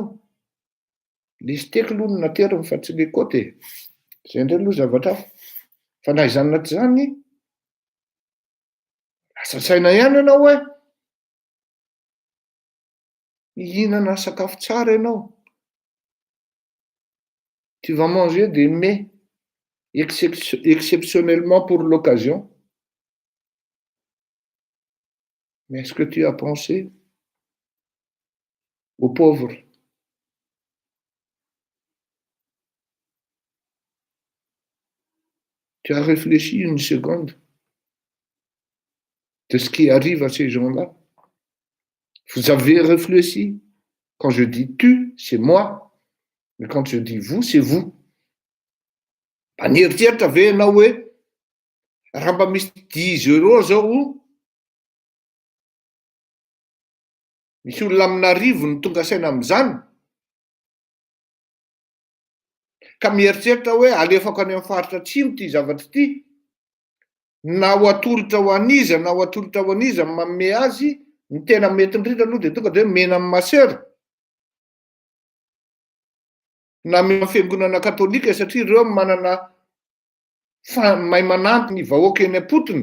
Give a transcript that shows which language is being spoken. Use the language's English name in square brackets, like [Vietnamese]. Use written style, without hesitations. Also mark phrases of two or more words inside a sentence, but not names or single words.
[Malagasy] Le steak aloha no nateriny fa tsy le côte. Zay indray aloha zavatra hafa. Fa na izany na tsy zany, lasa saina ihany ianao hoe hihinana sakafo tsara ianao. [French] Tu vas manger des mets exceptionnellement pour l'occasion. Mais est-ce que tu as pensé aux pauvres? Tu as réfléchi une seconde de ce qui arrive à ces gens-là? Vous avez réfléchi? Quand je dis tu, c'est moi. Mais quand je dis vous, c'est vous. [Malagasy] Panieritieritra ve ianao hoe raha mba misy 10 € zao, misy olona amin'arivo ny tonga saina amin'izany, ka mieritreritra hoe alefako any amin'ny faritra atsimo ty zavatra ty, na ho atolotra ho aniza na ho atolotra ho aniza manome azy, ny tena mety indrindra aloha dia tonga dia mena amin'ny masera na amin'ny fiangonana katolika, satria ireo manana mahay manampy ny vahoaka eny am-potony.